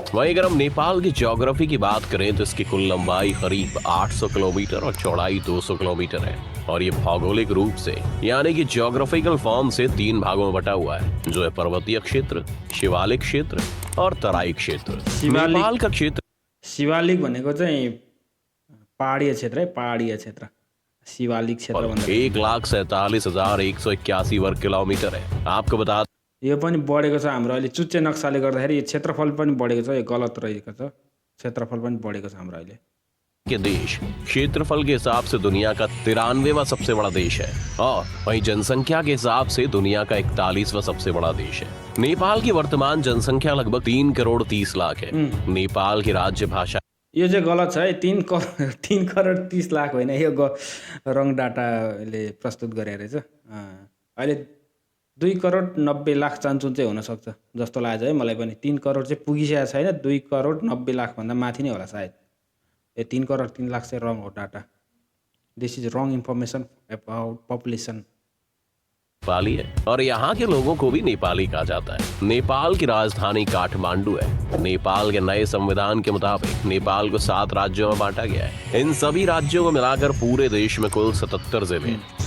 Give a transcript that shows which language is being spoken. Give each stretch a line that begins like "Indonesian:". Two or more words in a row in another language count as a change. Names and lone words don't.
Hindi: वहीं अगर हम नेपाल की ज्योग्राफी की बात करें तो इसकी कुल लंबाई करीब 800 किलोमीटर और चौड़ाई 200 किलोमीटर है और ये भौगोलिक रूप से यानी कि
English: geographical form
Hindi: से 3 भागों में बटा हुआ है, जो है पर्वतीय क्षेत्र, शिवालिक क्षेत्र और तराई क्षेत्र। नेपाल का क्षेत्र
Nepali: शिवालिक भनेको चाहिँ पहाडीय क्षेत्र है, पहाडीय क्षेत्र। शिवालिक क्षेत्र भन्दा
Hindi: 1,47,181 वर्ग किलोमीटर है। आपको बता
Nepali: यो पनि बढेको छ हाम्रो अहिले चुच्चे नक्साले गर्दाखेरि यो क्षेत्रफल पनि बढेको छ। यो गलत रहेको छ, क्षेत्रफल पनि बढेको छ हाम्रो अहिले
Hindi: के देश क्षेत्रफल के हिसाब से दुनिया का 93वां सबसे बड़ा देश है और वहीं जनसंख्या के हिसाब से दुनिया का 41वां सबसे बड़ा देश है। नेपाल की वर्तमान जनसंख्या लगभग 3 करोड़ 30 लाख है। नेपाल की राज्य भाषा
Nepali: यो चाहिँ गलत छ है। 3 करोड 30 लाख होइन, यो रङ डाटाले प्रस्तुत गरेको रहेछ। अहिले 2 करोड 90 लाख चान्चुन चाहिँ हुनसक्छ जस्तो लाग्छ है मलाई पनि। 3 करोड चाहिँ पुगिसकेको छैन, 2 करोड 90 लाख भन्दा माथि नै होला सायद। 3 करोड 3 लाख से रॉन्ग हो डाटा।
English: this is wrong information about population.
Hindi: नेपाली है और यहाँ के लोगों को भी नेपाली कहा जाता है। नेपाल की राजधानी काठमांडू है। नेपाल के नए संविधान के मुताबिक नेपाल को 7 राज्यों में बांटा गया है। इन सभी राज्यों को मिलाकर पूरे देश में कुल 77 जिले हैं।